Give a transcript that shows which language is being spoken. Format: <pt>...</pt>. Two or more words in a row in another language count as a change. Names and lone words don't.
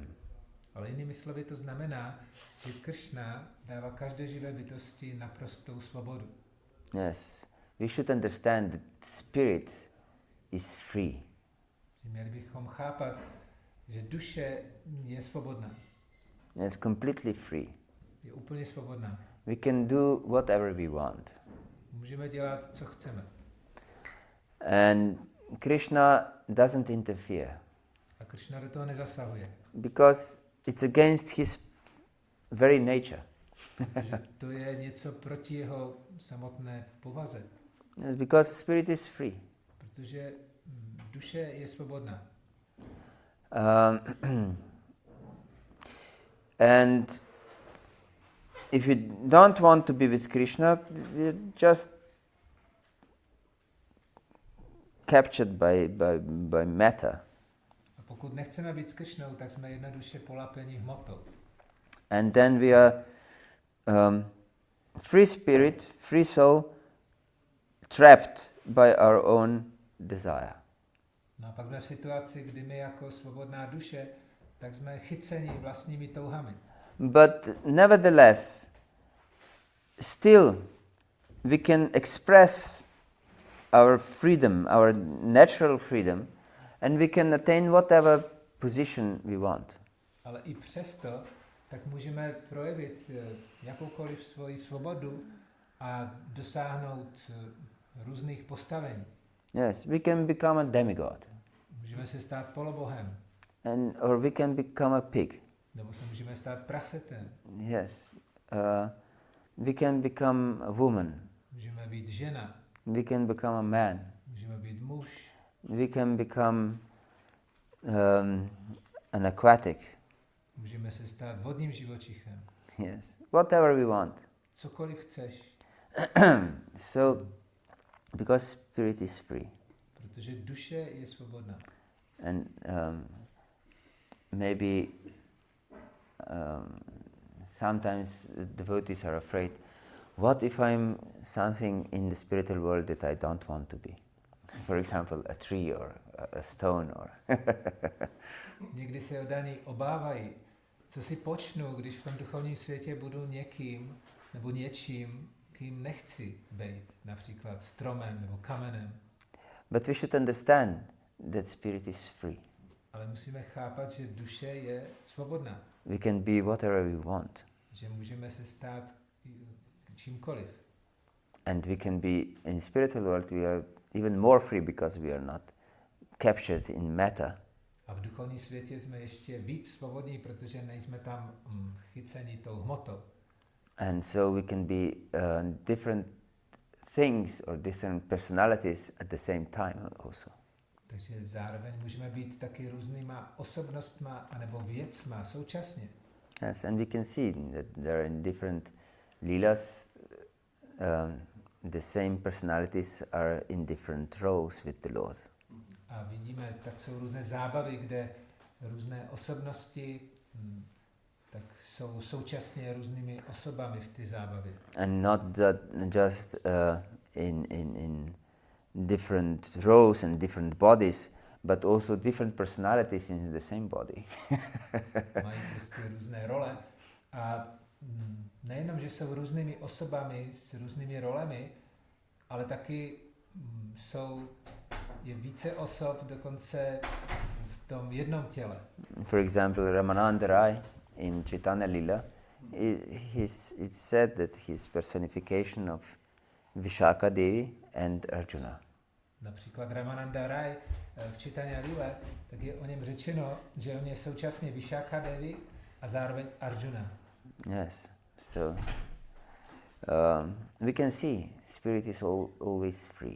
<cs>Ale jinými slovy to znamená, že Krišna dává každé živé bytosti naprostou svobodu.</cs> <en>Yes. We should understand that spirit is free.</en> <cs>Měli bychom chápat, že duše je svobodná.</cs> <en>It's completely free.</en> <cs>Je úplně svobodná.</cs> <en>We can do whatever we want.</en> <cs>Můžeme dělat, co chceme.</cs> <en>And Krishna doesn't interfere.</en> <cs>A Krišna do toho nezasahuje.</cs> <en>Because it's against his very nature.</en> <cs>To je něco proti jeho samotné povaze.</cs> <en>Yes, because spirit is free.</en> <cs>Protože duše je svobodná.</cs> <en>And if you don't want to be with Krishna, you're just captured by matter.</en> <cs>A pokud nechceme být s Krišnou, tak jsme jednoduše polápeni hmotou.</cs> <en>And then we are free spirit, free soul, trapped by our own desire.</en> <cs>No a pak jsme v situaci, kdy my jako svobodná duše, tak jsme chyceni vlastními touhami.</cs> <en>But nevertheless, still we can express our freedom, our natural freedom, and we can attain whatever position we want.</en> <cs>Ale i přesto, tak můžeme projevit jakoukoliv svoji svobodu a dosáhnout různých postavení.</cs> <en>Yes, we can become a demigod.</en> <cs>Můžeme se stát polobohem.</cs> <en>Or we can become a pig.</en> <cs>Nebo se můžeme stát prasetem.</cs> <en>Yes. We can become a woman.</en> <cs>Můžeme být žena.</cs> <en>We can become a man.</en> <cs>Můžeme být muž.</cs> <en>We can become an aquatic.</en> <cs>Můžeme se stát vodním živočichem.</cs> <en>Yes. Whatever we want.</en> <cs>Cokoliv chceš.</cs> <en>So, because spirit is free.</en> <cs>Protože duše je svobodná.</cs> <en>And maybe sometimes devotees are afraid, what if I'm something in the spiritual world that I don't want to be? For example, a tree or a stone or...</en> <cs>Někdy se oddaní obávají, co si počnu, když v tom duchovním světě budu někým nebo něčím, kým nechci být, například stromem nebo kamenem.</cs> <en>But we should understand that spirit is free.</en> <cs>Ale musíme chápat, že duše je svobodná.</cs> <en>We can be whatever we want.</en> <cs>Že můžeme se stát čímkoliv.</cs> <en>And we can be, in spiritual world, we are even more free because we are not captured in matter.</en> <cs>A v duchovním světě jsme ještě víc svobodní, protože nejsme tam chyceni tou hmotou.</cs> <en>And so we can be different things or different personalities at the same time also.</en> <cs>Takže zároveň můžeme být taky různýma osobnostma anebo věcma současně.</cs> <en>Yes, and we can see that there are in different leelas, the same personalities are in different roles with the Lord.</en> <cs>A vidíme, tak jsou různé zábavy, kde různé osobnosti tak jsou současně různými osobami v té zábavě.</cs> <en>And not that just in different roles and different bodies, but also different personalities in the same body.</en> <cs>Mají prostě různé role a nejenom, že jsou různými osobami s různými rolemi, ale taky je více osob dokonce v tom jednom těle.</cs> <en>For example, Ramananda Rai in Chaitanya Lila, it's said that he's personification of Vishaka Devi and Arjuna.</en> <cs>Například Ramananda Rai v Chaitanya Lile, tak je o něm řečeno, že on je současně Vishaka Devi a zároveň Arjuna.</cs> <en>Yes, so we can see spirit is always free.</en>